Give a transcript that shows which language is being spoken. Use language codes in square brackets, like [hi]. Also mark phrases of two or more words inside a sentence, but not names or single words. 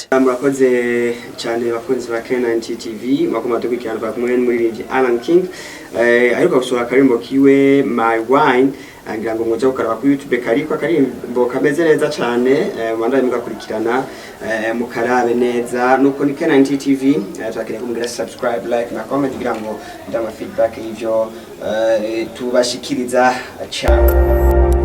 [rn] Murakoze cyane bakunzi ba K90 TV makoma dukurikirana kwa kumwe muri Alan King ariko gusura karimbo kiwe My Wine angira ngo muze gukaraba ku YouTube karimbo kameze neza cyane mwanda mugakurikirana mukarabe neza nuko ni K90 TV twakire kumgira [en] subscribe like [rn] na comment kugira ngo ndama feedback y'ivyo tubashikiriza cyane.